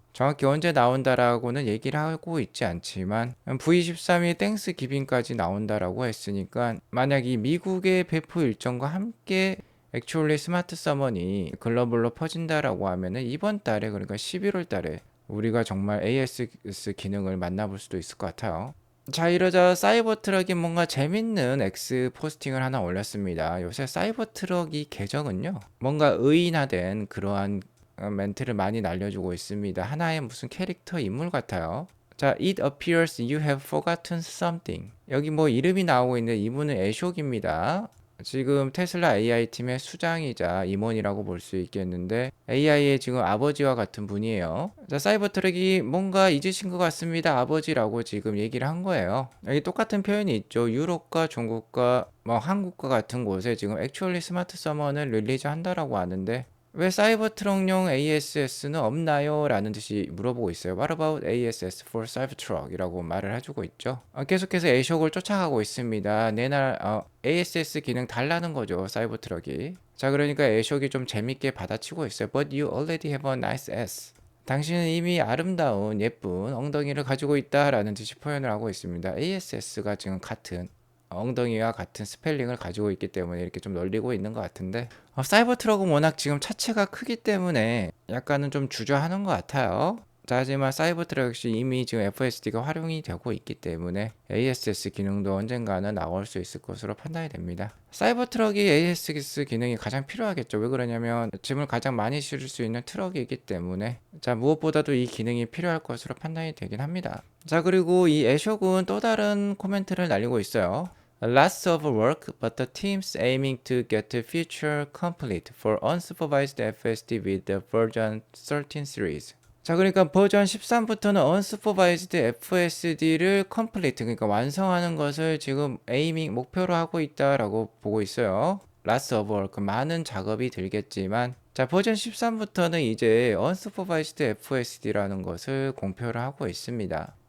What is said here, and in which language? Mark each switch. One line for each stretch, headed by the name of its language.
Korean: 정확히 언제 나온다라고는 얘기를 하고 있지 않지만 V13이 땡스 기빙까지 나온다라고 했으니까 만약 이 미국의 배포 일정과 함께 액츄얼리 스마트 서머니 글로벌로 퍼진다라고 하면은 이번 달에, 그러니까 11월 달에 우리가 정말 ASS 기능을 만나볼 수도 있을 것 같아요. 자, 이러자 사이버 트럭이 뭔가 재밌는 X 포스팅을 하나 올렸습니다. 요새 사이버 트럭이 계정은요, 뭔가 의인화된 그러한 멘트를 많이 날려주고 있습니다. 하나의 무슨 캐릭터 인물 같아요.
English: 자, it appears you have forgotten something.
Korean: 여기 뭐 이름이 나오고 있는데 이분은 애숍입니다. 지금 테슬라 AI 팀의 수장이자 임원이라고 볼 수 있겠는데 AI의 지금 아버지와 같은 분이에요. 자, 사이버 트럭이 뭔가 잊으신 것 같습니다, 아버지라고 지금 얘기를 한 거예요. 여기 똑같은 표현이 있죠. 유럽과 중국과 뭐 한국과 같은 곳에 지금 액츄얼리 스마트 서머는 릴리즈 한다라고 하는데 왜 사이버 트럭용 ASS는 없나요? 라는 듯이 물어보고 있어요.
English: What about ASS for Cybertruck?
Korean: 이라고 말을 해주고 있죠. 계속해서 애쇼을 쫓아가고 있습니다. ASS 기능 달라는 거죠, 사이버 트럭이. 자, 그러니까 애쇼이 좀 재밌게 받아치고 있어요.
English: But you already have a nice ass.
Korean: 당신은 이미 아름다운 예쁜 엉덩이를 가지고 있다라는 듯이 표현을 하고 있습니다. ASS가 지금 같은 엉덩이와 같은 스펠링을 가지고 있기 때문에 이렇게 좀 널리고 있는 것 같은데 사이버 트럭은 워낙 지금 차체가 크기 때문에 약간은 좀 주저하는 것 같아요. 자, 하지만 사이버 트럭 역시 이미 지금 FSD가 활용이 되고 있기 때문에 ASS 기능도 언젠가는 나올 수 있을 것으로 판단이 됩니다. 사이버 트럭이 ASS 기능이 가장 필요하겠죠. 왜 그러냐면 짐을 가장 많이 실을 수 있는 트럭이기 때문에 자, 무엇보다도 이 기능이 필요할 것으로 판단이 되긴 합니다. 자, 그리고 이 애숍은 또 다른 코멘트를 날리고 있어요.
English: Lots of work, but the team's aiming to get the feature complete for unsupervised FSD with the version 13 series.
Korean: 자, 그러니까 버전 13부터는 unsupervised FSD를 complete, 그러니까 완성하는 것을 지금 aiming, 목표로 하고 있다라고 보고 있어요.
English: Lots of work,
Korean: 많은 작업이 들겠지만 자, 버전 13부터는 이제 unsupervised FSD라는 것을 공표를 하고 있습니다.